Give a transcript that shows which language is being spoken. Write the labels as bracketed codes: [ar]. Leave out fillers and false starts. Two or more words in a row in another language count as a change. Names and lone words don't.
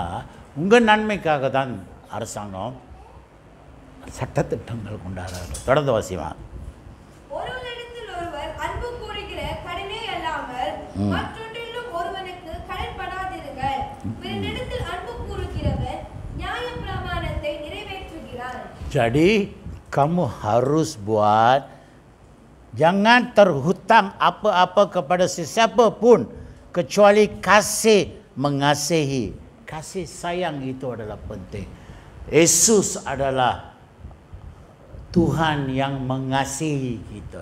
[ta] உங்கள் நன்மைக்காக தான் அரசாங்கம் சட்டத்திட்டங்கள் கொண்டாடுறாங்க. தொடர்ந்து வாசிமா. ஒருவரிடத்தில் ஒருவர் அன்பு கூறுகிற கடனே அல்லாமல் மற்றொன்றிலும் ஒருவனுக்கு கடன்படாதிருங்கள். பிறனிடத்தில் அன்பு கூறுகிறவர் நியாய பிரமாணத்தை நிறைவேற்றுகிறார். [ms] Jadi kamu harus buat, jangan terhutang apa-apa kepada sesiapa pun kecuali kasih mengasihi. Kasih sayang itu adalah penting. Yesus adalah Tuhan yang mengasihi kita.